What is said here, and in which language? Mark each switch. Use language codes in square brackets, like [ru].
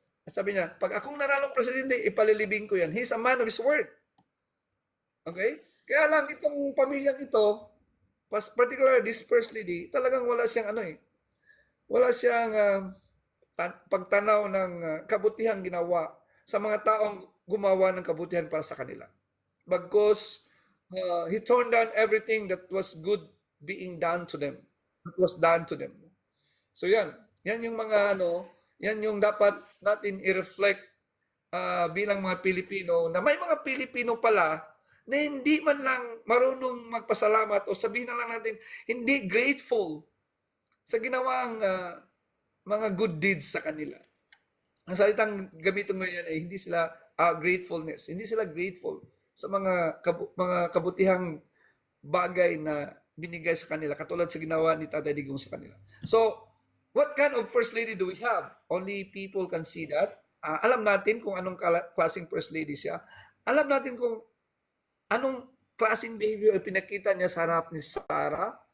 [tl] At sabi niya, pag akong nanalong presidente, ipalilibing ko yan. [en] He's a man of his word. Okay? [tl] Kaya lang itong pamilyang ito, [en] particularly this First Lady, [tl] talagang wala siyang wala siyang pagtanaw ng kabutihang ginawa sa mga taong gumawa ng kabutihan para sa kanila. Bagkus, [en] he turned down everything that was good being done to them. That was done to them. [tl] So yan yung mga yan yung dapat natin i-reflect bilang mga Pilipino na may mga Pilipino pala na hindi man lang marunong magpasalamat o sabihin na lang natin hindi grateful sa ginawang mga good deeds sa kanila. Ang salitang gamitin mo yan ay hindi sila gratefulness. Hindi sila grateful sa mga kabutihang bagay na binigay sa kanila katulad sa ginawa ni Tatay Digong sa kanila. [en] So, what kind of First Lady do we have? Only people can see that. [tl] Alam natin kung anong klaseng First Lady siya. Alam natin kung anong klaseng behavior ang pinakita niya sa harap ni Sara.